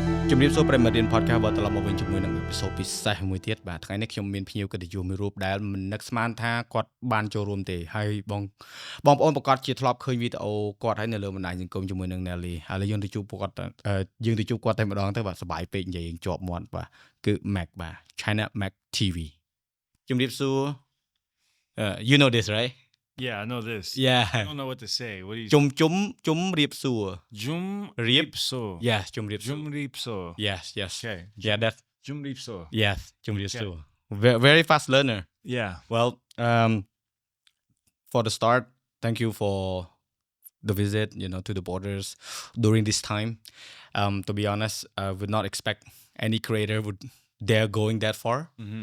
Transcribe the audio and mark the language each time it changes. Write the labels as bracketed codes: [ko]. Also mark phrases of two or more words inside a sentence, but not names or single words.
[km] ជំរាបសួរប្រិមត្តរៀន podcast បើត្រឡប់មកវិញជាមួយនឹង episode ពិសេសមួយទៀតបាទថ្ងៃនេះខ្ញុំមានភ្ញៀវកិត្តិយសមួយរូបដែលមិននឹកស្មានថាគាត់បានចូលរួមទេហើយបងប្អូនប្រកាសជាធ្លាប់ឃើញវីដេអូគាត់ហើយនៅលើបណ្ដាញសង្គមជាមួយនឹង Nelly ហើយយើងទៅជួបគាត់តែម្ដងទៅបាទសប្បាយពេកនិយាយជាប់មាត់បាទគឺ Mac បាទ China Mac TV ជំរាបសួរ [en] you know this right Yeah, I know this. Yeah. I don't know what to say. What do you? [km] ជំរាបសួរ Jumripso. Yes ជំរាបសួរ Jumripso. [en] Yes Okay. Yeah that's [km] Jumripso. [en] Yes ជំរាបសួរ very fast learner Yeah. Well, for the start, thank you for the visit, to the borders during this time. To be honest, I would not expect any creator would dare going that far. Mm-hmm.